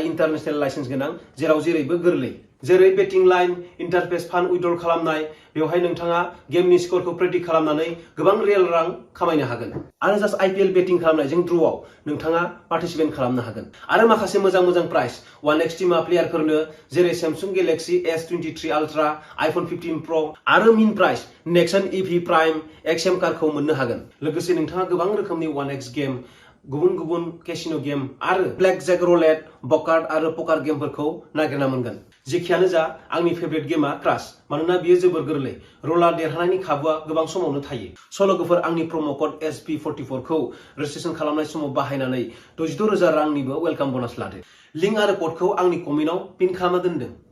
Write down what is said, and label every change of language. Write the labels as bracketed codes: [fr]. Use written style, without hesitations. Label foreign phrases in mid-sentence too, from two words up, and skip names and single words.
[en] international license [brx] गोनां जेराव जेरैबो गोरलै जेरै [en] betting line interface fund withdrawal [brx] खालामनाय बेवहाय नोंथाङा गेमनि स्करखौ प्रेडिक्ट खालामनानै गोबां रियेल रां खामायनो हागोन आरो [en] just IPL betting [brx] खालामनायजों ड्रआव नोंथाङा पार्टिसिपेट खालामनो हागोन आरो माखासे मोजां प्राइस 1x टीमा प्लेयारफोरनो जेरै Samsung Galaxy S23 Ultra iPhone 15 Pro आरो मिन प्राइस Nexon EV Prime XM कारखौ मोननो हागोन लोगोसे नोंथाङा गोबां रोखोमनि 1x गेम गुबुन [en] casino game [brx] आरो [en] black jack roulette baccarat [brx] आरो पकार गेमफोरखौ नागिरना मोनगोन जेखियानो जा आंनि फेभरेट गेमा क्राश मानोना बियो जोबोर गोरलै रलार देरहानायनि खाबुआ गोबां समावनो थायो लोगोफोर आंनि [en] promo code [brx] SP44 खौ रेजिस्ट्रेशन खालामनाय समाव बाहायनानै 66,000 रांनिबो [en] welcome bonus [brx] लादो लिंक आरो कोडखौ आंनि कमेन्टआव पिन खालामना दोनदों